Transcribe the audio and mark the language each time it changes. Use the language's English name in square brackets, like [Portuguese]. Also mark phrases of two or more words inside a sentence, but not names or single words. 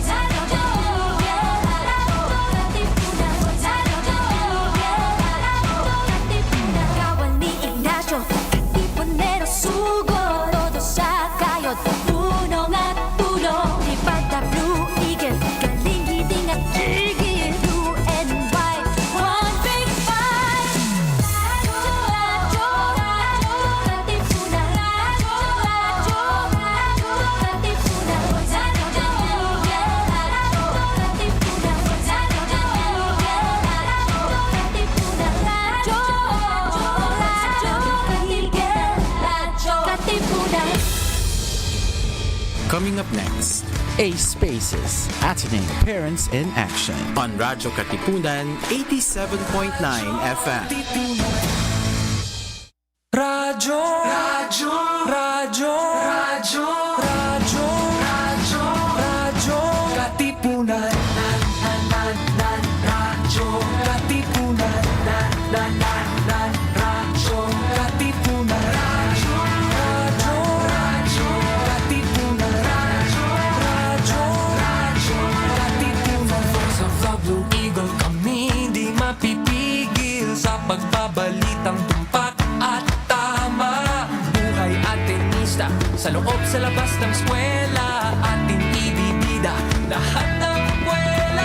[Filipino] Kawan ni Ignacio, Katipunero sugod, todo sa kayod, tulong at tulong. Lipad na Blue Eagle, galing giting at gigil. [English] Blue and white, one big fight. Radyo, Katipunan. Radyo, Katipunan. Coming up next, ASPACes, Ateneo Parents in Action on Radyo Katipunan 87.9 FM. Radyo, Radyo, Radyo, Radyo, Radyo, Radyo, Radyo, Katipunan. Radyo, Katipunan. Radyo, Katipunan. Radyo, Radyo, Katipunan. Radyo, Katipunan. [Filipino] Sa Vlog Blue Eagle kami di mapipigil sa pagbabalitang tumpak at tama. Buhay Atenista, sa loob sa labas ng eskwela, ating ibibida lahat ng eskwela.